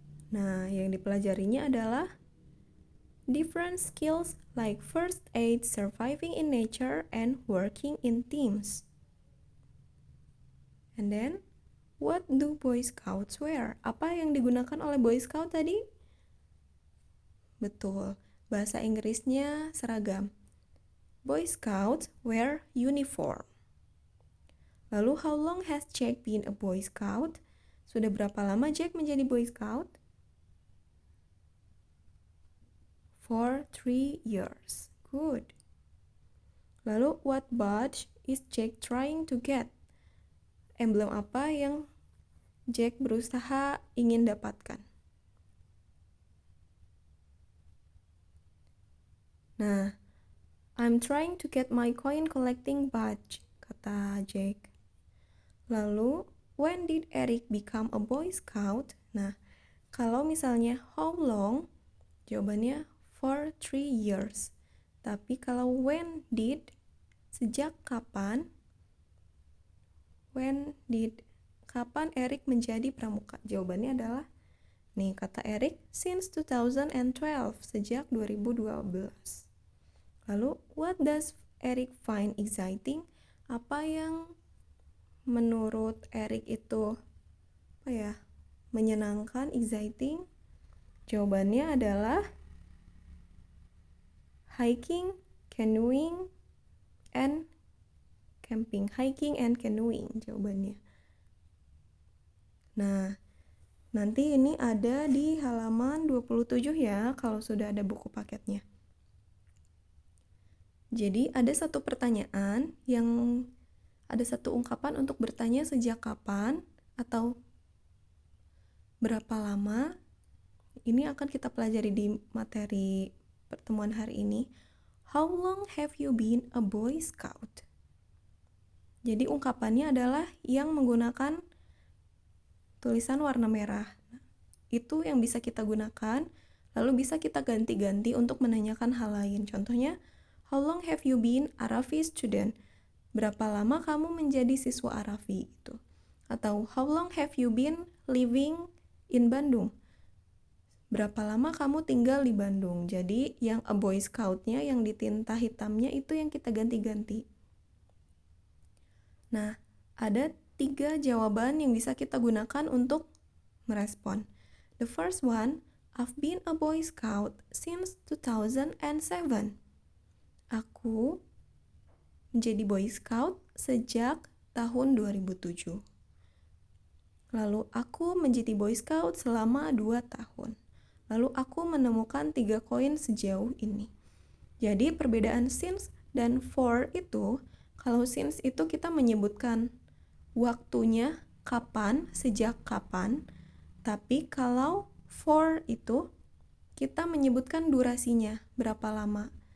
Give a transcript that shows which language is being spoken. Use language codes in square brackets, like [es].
[id] Nah, yang dipelajarinya adalah [en] different skills like first aid, surviving in nature, and working in teams. And then, what do Boy Scouts wear? [id] Apa yang digunakan oleh Boy Scout tadi? Betul, bahasa Inggrisnya seragam. [en] Boy Scouts wear uniform. [id] Lalu, [en] how long has Jack been a Boy Scout? [id] Sudah berapa lama Jack menjadi Boy Scout? [en] For 3 years. Good. [id] Lalu, [en] what badge is Jack trying to get? [id] Emblem apa yang Jack berusaha ingin dapatkan? Nah, [en] I'm trying to get my coin collecting badge, [id] kata Jack. Lalu, [en] when did Eric become a Boy Scout? [id] Nah, kalau misalnya [en] how long, [id] jawabannya [en] for 3 years. [id] Tapi kalau [en] when did, [id] sejak kapan? [en] When did, [id] kapan Eric menjadi pramuka? Jawabannya adalah, nih kata Eric, [en] since 2012, [id] sejak 2012. Lalu, [en] what does Eric find exciting? [id] Apa yang menurut Eric itu menyenangkan, [en] exciting? [id] Jawabannya adalah [en] hiking, canoeing, and camping. Hiking and canoeing [id] jawabannya. Nah, nanti ini ada di halaman 27 ya, kalau sudah ada buku paketnya. Jadi ada satu pertanyaan yang ada satu ungkapan untuk bertanya sejak kapan atau berapa lama. Ini akan kita pelajari di materi pertemuan hari ini. [en] How long have you been a Boy Scout? [id] Jadi ungkapannya adalah yang menggunakan tulisan warna merah. Itu yang bisa kita gunakan, lalu bisa kita ganti-ganti untuk menanyakan hal lain. Contohnya, [en] how long have you been Arafi student? [id] Berapa lama kamu menjadi siswa Arafi? Gitu. Atau [en] how long have you been living in Bandung? [id] Berapa lama kamu tinggal di Bandung? Jadi yang a Boy Scout-nya yang di tinta hitamnya itu yang kita ganti-ganti. Nah, ada 3 jawaban yang bisa kita gunakan untuk merespon. [en] The first one, I've been a Boy Scout since 2007. [id] Aku menjadi Boy Scout sejak tahun 2007. Lalu aku menjadi Boy Scout selama 2 tahun. Lalu aku menemukan 3 koin sejauh ini. Jadi perbedaan since dan for itu, kalau since itu kita menyebutkan waktunya kapan, sejak kapan, tapi kalau for itu kita menyebutkan durasinya, berapa lama.